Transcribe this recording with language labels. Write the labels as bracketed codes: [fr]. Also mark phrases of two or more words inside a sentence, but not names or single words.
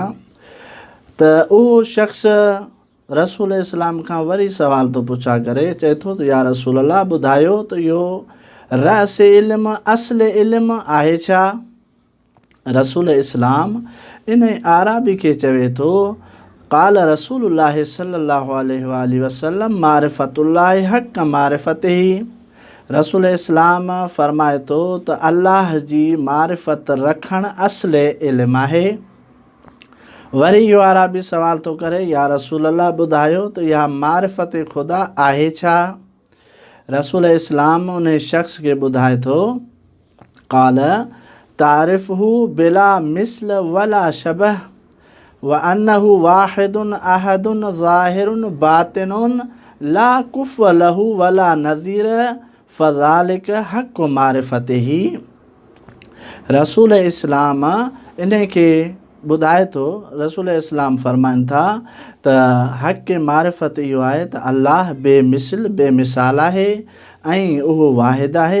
[sd] त उहो शख़्स रसूल इस्लाम खां वरी सवाल थो पुछा करे, चए थो त [ar] يا رسول الله, [sd] ॿुधायो त इहो रअस इल्मु असुल इल्मु आहे छा? रसूल इस्लाम इन आराबी खे चवे थो, [ar] قال رسول الله صلى الله عليه وسلم معرفة الله حق معرفته. [sd] रसूल इस्लाम फ़रमाए थो त अल्लाह जी मारिफ़त रखणु असुल इल्मु आहे। वरी इहो आराबी सवाल थो करे, [ar] يا رسول الله, [sd] ॿुधायो त इहा मारिफ़त ख़ुदा आहे छा? रसूल इस्लाम उन शख़्स खे ॿुधाए थो, [ar] قال تعرفه بلا مثل ولا شبه وأنه واحد أحد ظاهر باطن لا كفو له ولا نظير فذلك حق معرفته. [sd] रसूल इस्लाम इन खे ॿुधाए थो, रसूल इस्लाम फ़रमाइनि था त हक़ मारिफ़त इहो आहे त अल्लाह बेमिसल बेमिसाल आहे ऐं उहो वाहिद आहे।